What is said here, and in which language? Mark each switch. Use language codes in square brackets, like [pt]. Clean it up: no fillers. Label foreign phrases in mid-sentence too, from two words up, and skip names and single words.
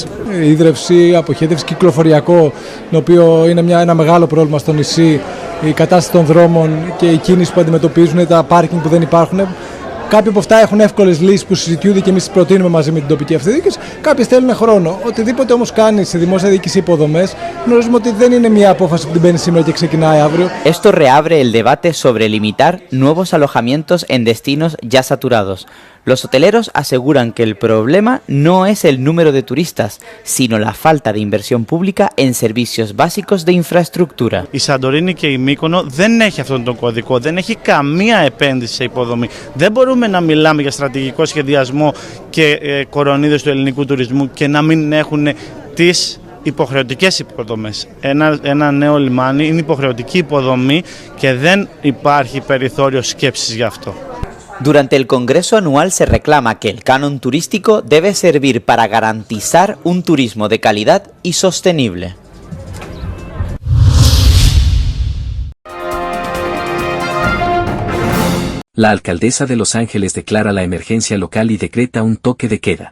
[el] Ίδρυυση, αποχέτευση, κυκλοφοριακό, το οποίο είναι ένα μεγάλο πρόβλημα στο νησί, η κατάσταση των δρόμων και η κίνηση που αντιμετωπίζουν, τα πάρκινγκ που δεν υπάρχουν. Κάποιοι από αυτά έχουν εύκολες λύσεις που συζητιούνται και εμείς τις προτείνουμε μαζί με την τοπική αυτοδιοίκηση. Κάποιες θέλουν χρόνο. Οτιδήποτε όμως κάνει σε δημόσια διοίκηση υποδομές, γνωρίζουμε ότι δεν είναι μια απόφαση που την παίρνει σήμερα και ξεκινάει αύριο. [es] Esto reabre el debate sobre limitar nuevos alojamientos en destinos ya saturados. Los hoteleros aseguran que el problema no es el número de turistas, sino la falta de inversión pública en servicios básicos de infraestructura. [el] Η Σαντορίνη και η Μύκονο δεν έχει αυτόν τον κωδικό, δεν έχει καμία επένδυση σε υποδομή. Δεν μπορούμε να μιλάμε για στρατηγικό σχεδιασμό και κορονίδες του ελληνικού τουρισμού και να μην έχουν τις υποχρεωτικές υποδομές. Ένα νέο λιμάνι είναι υποχρεωτική υποδομή και δεν υπάρχει περιθώριο σκέψης γι' αυτό. [es] Durante el Congreso anual se reclama que el canon turístico debe servir para garantizar un turismo de calidad y sostenible. La alcaldesa de Los Ángeles declara la emergencia local y decreta un toque de queda.